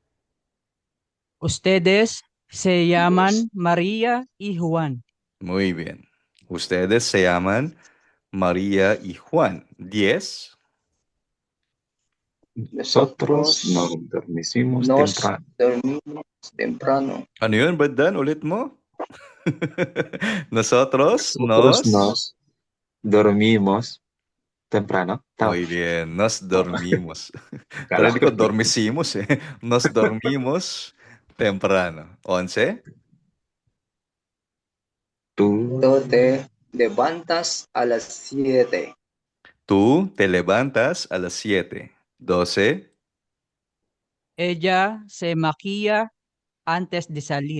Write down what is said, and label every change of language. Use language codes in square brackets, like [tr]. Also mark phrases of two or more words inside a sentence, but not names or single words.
[es] Ustedes se llaman María y Juan. Muy bien. Ustedes se llaman María y Juan. 10. Nosotros nos dormimos Nos temprano. dormimos temprano. [tl] Ano yun, Badan? Ulit mo? [es] Nosotros Nosotros nos... nos dormimos temprano. Tama. Muy bien, nos [tl] Tama. [es] dormimos. [tl] Kala Pero ko. ko [es] dormimos eh. Nos dormimos temprano. 11. Tú Tú te levantas a las 7. Tú te levantas a las 7. 12. Ella se maquilla antes de salir.